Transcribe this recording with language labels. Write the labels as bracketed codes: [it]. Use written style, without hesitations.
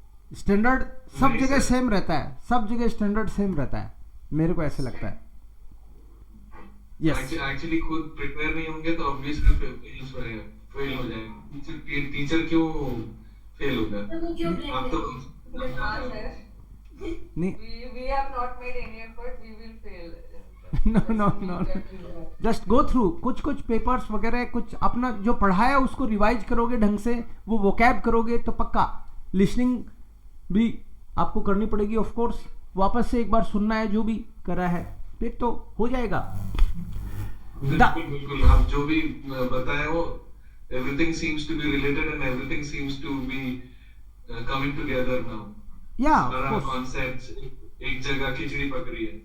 [hi] Standard सब नहीं जगह सर। सेम रहता है, सब जगह स्टैंडर्ड सेम रहता है, मेरे को ऐसे लगता है। [en] yes [hi] एक्चुअली खुद प्रिपेयर नहीं होंगे तो ऑब्वियसली फेल हो जाएगा। टीचर क्यों फेल होगा? तो क्यों blame आप तो करें? हाँ सर, नहीं, [en] we have not made any effort, we will fail. [hi] Know just go through कुछ पेपर्स वगैरह, कुछ अपना जो पढ़ा है उसको रिवाइज करोगे ढंग से, वो वोकैब करोगे तो पक्का। लिसनिंग भी आपको करनी पड़ेगी ऑफ कोर्स, वापस से एक बार सुनना है जो भी करा है, फिर तो हो जाएगा। बिल्कुल आप जो भी बताए हो, [en] everything seems to be related and everything seems to be coming together now. [hi] या सारा concepts एक जगह खिचड़ी पक रही है।